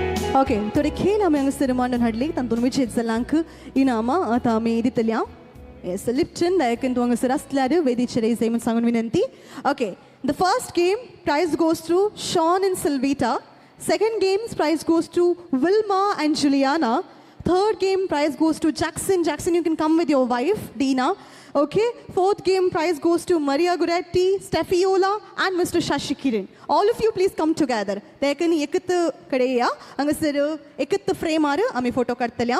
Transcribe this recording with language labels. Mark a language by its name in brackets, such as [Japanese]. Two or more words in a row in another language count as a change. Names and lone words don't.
[Konkani] ओके थोडे खेळ आमी हांगासर मांडून हाडली तातूंत विजेत जाल्ल्यांक इनामां आतां आमी दितल्या येस लिप्टन दायकन तूं हांगासर आसल्यार वेदीचेर येयचें म्हूण सांगून विनंती [English] ओके the first game prize goes to Sean in Silvita second game prize goes to Wilma and Juliana third game prize goes to Jackson you can come with your wife Dina Okay, fourth game prize goes to Maria Guretti, Stefiola and Mr. Shashi Kiran. All of you please come together. [Konkani] Dekani ekut kadeya angasir ekut frame aru ami photo kadtalya.